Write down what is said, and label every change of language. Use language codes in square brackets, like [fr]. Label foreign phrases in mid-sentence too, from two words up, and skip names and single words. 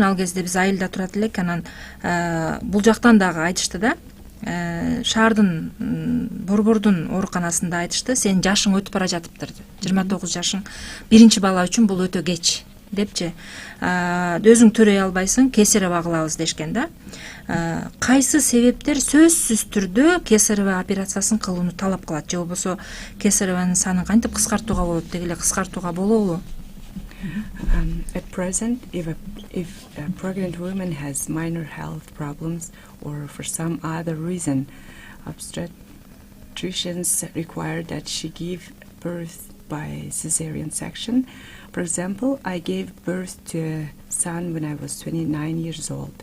[ky] Ал кезде биз айылда турат элек. Анан бул жактан дагы айтышты да, шаардын борбордун ооруканасында айтышты, сен жашың өтүп бара жатыптыр, 29 жашың биринчи бала үчүн бул өтө кеч депчи, өзүң төрөй албайсың, кесарево кылабыз дешкен да. Кайсы себептер сөзсүз түрдө кесарево операциясын кылууну талап кылат, же болбосо кесаревонун санын кантип кыскартууга болот, деги эле кыскартууга болобу? [en] At present, if a pregnant woman has minor health problems or for some other reason, obstetricians require that she give birth by cesarean section. For example, I gave birth to a son when I was 29 years old.